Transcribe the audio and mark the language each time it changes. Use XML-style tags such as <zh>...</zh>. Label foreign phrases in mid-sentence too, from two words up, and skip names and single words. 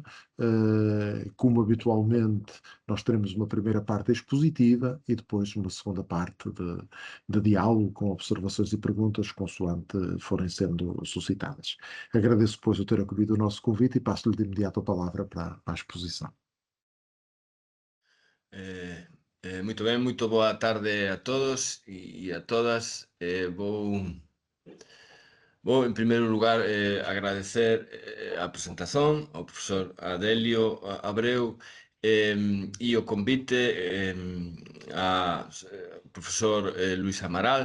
<pt>Como habitualmente, nós teremos uma primeira parte expositiva e depois uma segunda parte de diálogo com observações e perguntas consoante forem sendo suscitadas. Agradeço, pois, o ter acolhido o nosso convite e passo-lhe de imediato a palavra para a exposição.</pt> <gl>Muito ben, moito boa tarde a todos e a todas. Vou en primeiro lugar agradecer a presentación ao profesor Adelio Abreu e o convite ao profesor Luís Amaral.</gl>